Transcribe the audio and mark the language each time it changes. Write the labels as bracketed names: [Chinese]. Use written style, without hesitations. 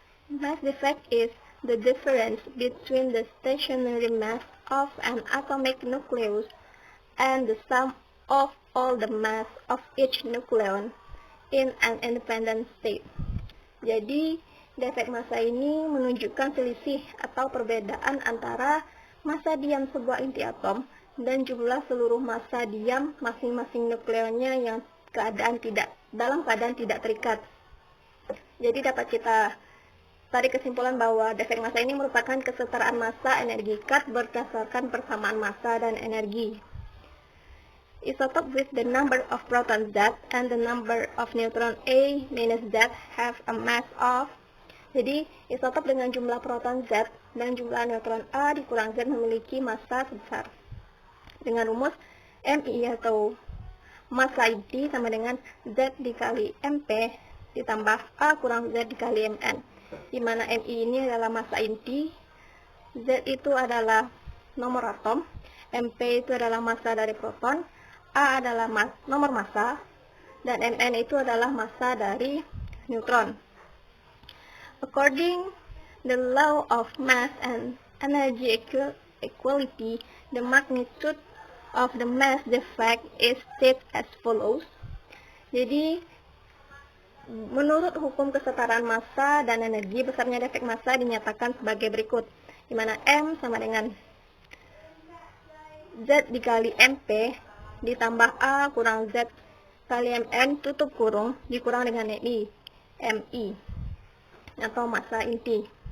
[English] Mass defect is the difference between the stationary mass of an atomic nucleus and the sum of all the mass of each nucleon in an independent state. [Indonesian] Jadi, defek massa ini menunjukkan selisih atau perbedaan antara massa diam sebuah inti atom dan jumlah seluruh massa diam masing-masing nukleonnya yang dalam keadaan tidak terikat. Jadi dapat kita tarik kesimpulan bahwa defek massa ini merupakan kesetaraan massa energi kat berdasarkan persamaan massa dan energi. [English] Isotope with the number of protons Z and the number of neutron A minus Z have a mass of. [Indonesian] Jadi isotop dengan jumlah proton Z dan jumlah neutron A dikurang Z memiliki massa sebesar. Dengan rumus MI atau massa inti sama dengan Z dikali MP ditambah A kurang Z dikali Mn, di mana MI ini adalah massa inti, Z itu adalah nomor atom, MP itu adalah massa dari proton, A adalah nomor massa, dan Mn itu adalah massa dari neutron. [English] According the law of mass and energy equality, the magnitude of the mass defect is stated as follows. [Indonesian] Jadi, menurut hukum kesetaraan massa dan energi, besarnya defek massa dinyatakan sebagai berikut, di mana M sama dengan Z dikali MP ditambah A kurang Z kali Mn tutup kurung dikurang dengan MI atau massa inti.